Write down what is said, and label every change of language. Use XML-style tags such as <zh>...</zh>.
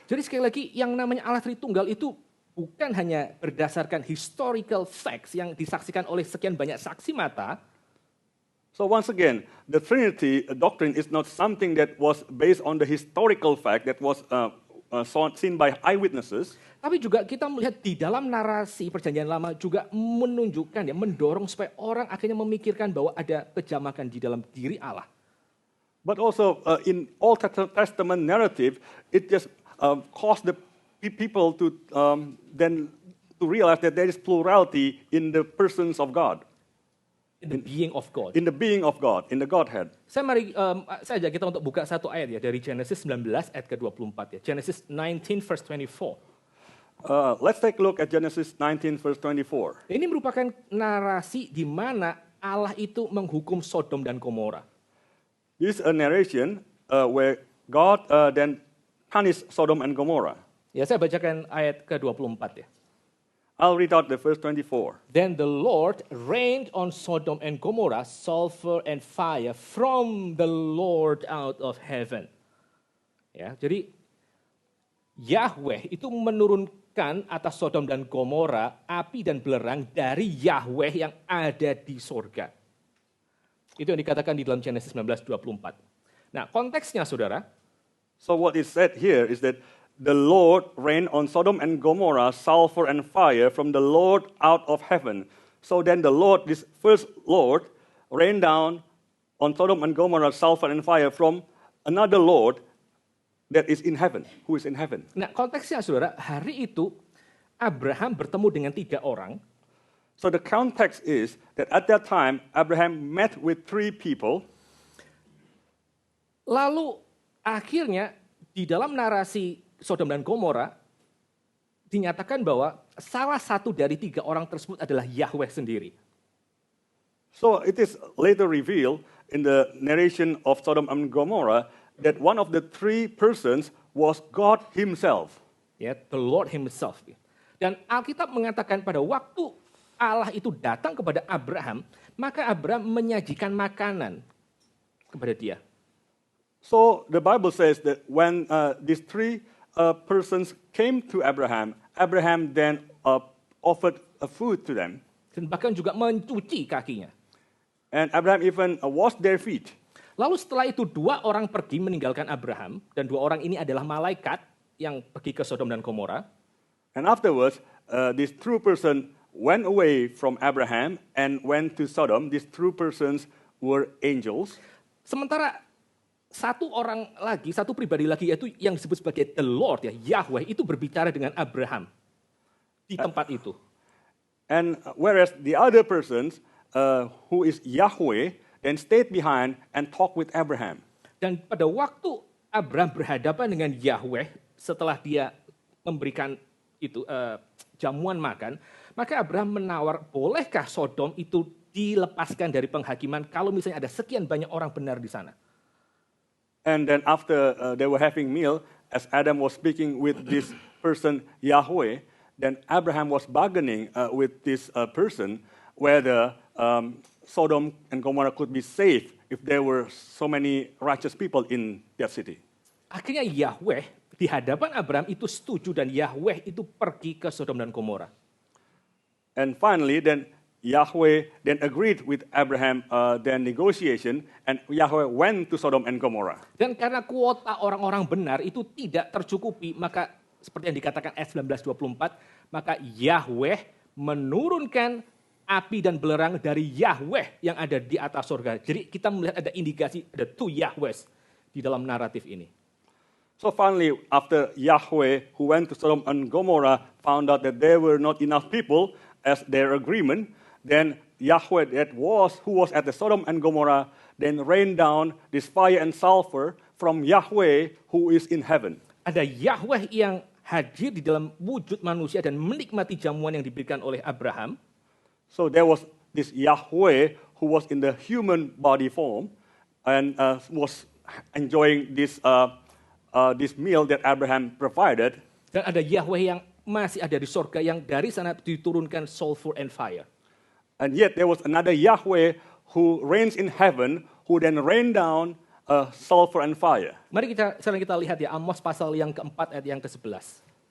<id>Jadi sekali lagi yang namanya Allah Tritunggal itu bukan hanya berdasarkan</id> <en>historical facts</en> <id>yang disaksikan oleh sekian banyak saksi mata.</id> <en>So once again, the Trinity doctrine is not something that was based on the historical fact that was seen by eyewitnesses.</en> <id>Tapi juga kita melihat di dalam narasi perjanjian lama juga menunjukkan ya, mendorong supaya orang akhirnya memikirkan bahwa ada kejamakan di dalam diri Allah.</id> <en>But also in Old Testament narrative, it just caused the people to then to realize that there is plurality in the persons of God. In the being of God. In the being of God, in the Godhead.</en> <id>Saya ajak kita untuk buka satu ayat ya dari Genesis 19 ayat ke-24 ya.</id> <en>Genesis 19 verse 24. Let's take a look at Genesis 19, verse 24.</en> <id>Ini merupakan narasi di mana Allah itu menghukum Sodom dan Gomora.</id> <en>This is a narration where God then punished Sodom and Gomorrah.</en> <id>Ya, saya bacakan ayat ke-24 ya.</id> <en>I'll read out the verse 24. Then the Lord rained on Sodom and Gomorrah sulfur and fire from the Lord out of heaven.</en> <id>Ya, jadi Yahweh itu menurunkan atas Sodom dan Gomora api dan belerang dari Yahweh yang ada di sorga. Itu yang dikatakan di dalam Genesis 19:24. Nah, konteksnya saudara,</id> <en>So what is said here is that the Lord rained on Sodom and Gomorrah sulfur and fire from the Lord out of heaven. So then the Lord, this first Lord, rained down on Sodom and Gomorrah sulfur and fire from another Lord that is in heaven, who is in heaven.</en> <id>nah konteksnya saudara, hari itu Abraham bertemu dengan 3 orang.</id> <en>So the context is that at that time, Abraham met with 3 people.</en> <id>Lalu akhirnya di dalam narasi Sodom dan Gomora dinyatakan bahwa salah satu dari 3 orang tersebut adalah Yahweh sendiri.</id> <en>So it is later revealed in the narration of Sodom and Gomorrah that one of the 3 persons was God himself.</en> <id>Ya,</id> <en>the Lord himself.</en> <id>Dan Alkitab mengatakan pada waktu Allah itu datang kepada Abraham, maka Abraham menyajikan makanan kepada dia.</id> <en>So the Bible says that when these 3 persons came to Abraham, Abraham then offered a food to them.</en> <id>Dan bahkan juga mencuci kakinya.</id> <en>And Abraham even washed their feet.</en> <id>Lalu setelah itu 2 orang pergi meninggalkan Abraham, dan 2 orang ini adalah malaikat yang pergi ke Sodom dan Gomora.</id> <en>And afterwards, these 2 persons went away from Abraham and went to Sodom. These 2 persons were angels.</en> <id>Sementara satu pribadi lagi, yaitu yang disebut sebagai the Lord, ya, Yahweh, itu berbicara dengan Abraham di tempat itu.</id> <en>And whereas the other persons, who is Yahweh, then stayed behind and talked with Abraham.</en> <id>Dan pada waktu Abraham berhadapan dengan Yahweh setelah dia memberikan itu jamuan makan, maka Abraham menawar, bolehkah Sodom itu dilepaskan dari penghakiman kalau misalnya ada sekian banyak orang benar di sana.</id> <en>And then after they were having meal, as Adam was speaking with this person Yahweh, then Abraham was bargaining with this person whether Sodom and Gomorrah could be saved if there were so many righteous people in that city.</en> <id>Akhirnya Yahweh di hadapan Abraham itu setuju dan Yahweh itu pergi ke Sodom dan Gomora.</id> <en>And finally, then Yahweh then agreed with Abraham their negotiation, and Yahweh went to Sodom and Gomorrah.</en> <id>Dan karena kuota orang-orang benar itu tidak tercukupi, maka seperti yang dikatakan ayat 19:24, maka Yahweh menurunkan api dan belerang dari Yahweh yang ada di atas surga. Jadi kita melihat ada indikasi ada 2 Yahwehs di dalam naratif ini.</id> <en>So finally, after Yahweh, who went to Sodom and Gomorrah, found out that there were not enough people as their agreement, then Yahweh who was at the Sodom and Gomorrah, then rained down this fire and sulfur from Yahweh who is in heaven.</en> <id>Ada Yahweh yang hadir di dalam wujud manusia dan menikmati jamuan yang diberikan oleh Abraham.</id> <en>So there was this Yahweh who was in the human body form and was enjoying this meal that Abraham provided.</en> <id>Dan ada Yahweh yang masih ada di sorga yang dari sana diturunkan</id> <en>sulfur and fire. And yet there was another Yahweh who reigns in heaven, who then rained down sulfur and fire.</en> <id>Mari sekarang kita lihat ya Amos pasal yang keempat ayat yang ke-11.</id>